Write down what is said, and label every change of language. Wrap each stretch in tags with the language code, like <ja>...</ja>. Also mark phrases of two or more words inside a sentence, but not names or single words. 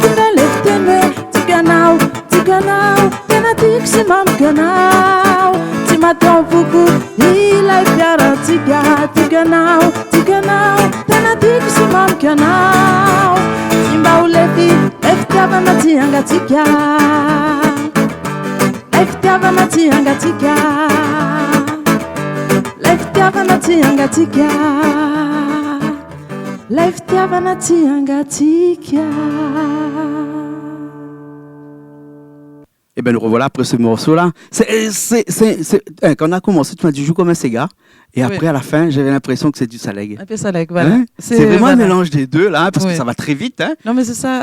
<mg>indray le fiteny hoe tikanao tena tiako sy mamiko anao tsy matao voko ilay fiarantsika tikanao tena tiako sy mamiko anao tsy mba ho lefy le fitiavana tsy hangatsika le fitiavana tsy hangatsika le fitiavana tsy hangatsika le fitiavana tsy hangatsika.</mg> <fr>Et bien, nous revoilà après ce morceau-là. Quand on a commencé, tu m'as dit, joue comme un Sega. Et après, à la fin, j'avais l'impression que c'est du Saleg. Un peu Saleg, voilà. Hein, c'est vraiment un mélange des deux, là, parce que ça va très vite. Hein. Non, mais c'est ça.</fr>